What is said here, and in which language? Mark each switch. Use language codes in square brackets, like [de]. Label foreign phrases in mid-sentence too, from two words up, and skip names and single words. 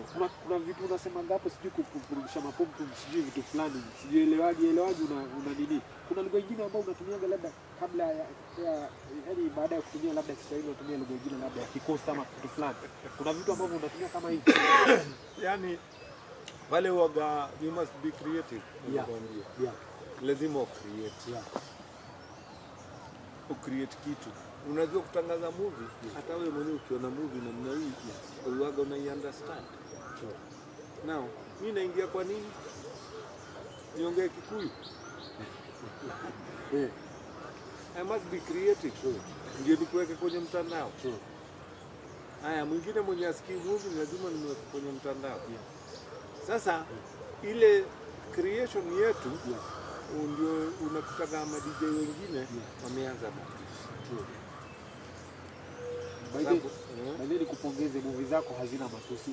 [sw] Kuna vitu unasema ngapo sijui kurudisha mapumbu sijui vitu fulani sijui elewaji una nini. Kuna lugha nyingine ambayo unatumiaga labda kabla ya yani baada ya kutumia labda Kiswahili unatumia lugha nyingine labda ya kikosta ama kitu fulani. Kuna vitu ambavyo unatumia kama hivi. Yani wale waga [en] you must be creative. [sw] Lazima create. Create kitu. Unajua kutangaza movie, hata wewe mwenyewe ukiona movie namna hii, uwaga una understand. [en] Now, [sw] mimi naingia kwa nini? Niongee Kikuyu. [en] I must be creative. [sw] Ndio nikuweke kwenye mtandao. Haya, mwingine mwenye asikii movie lazima nimweke kwenye mtandao. Sasa ile creation yetu ndio unakuta kama DJ wengine wameanza Baadaye nikupongeze, movie zako hazina matusi.